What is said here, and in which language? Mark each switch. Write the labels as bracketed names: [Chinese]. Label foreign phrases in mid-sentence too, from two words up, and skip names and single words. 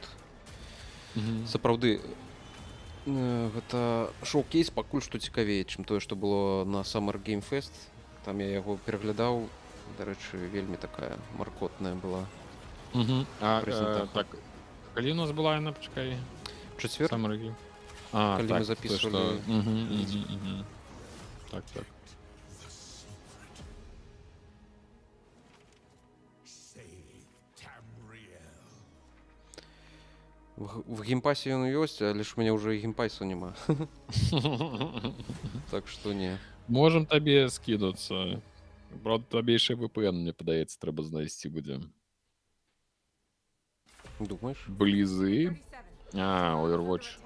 [Belarusian] Сапраўды, гэта шоу-кейс пакуль што цікавей, чым тое, што было на Summer Game Fest. Там я яго пераглядаў, дарэчы, вельмі такая маркотная была прэзентацыя. Так, калі у нас была яна, пачакай? Чацвер? Summer Game. [Ukrainian] Коли ми так, записували. Так, так. [Belarusian] В геймпасе ён ёсць, але ж у мяне ўжо і геймпасу няма. Так што не. Можем табе скинуцца. Правда, табе яшчэ VPN, мне падаецца, трэба знайсці будзе. Думаеш? Блізы. Overwatch.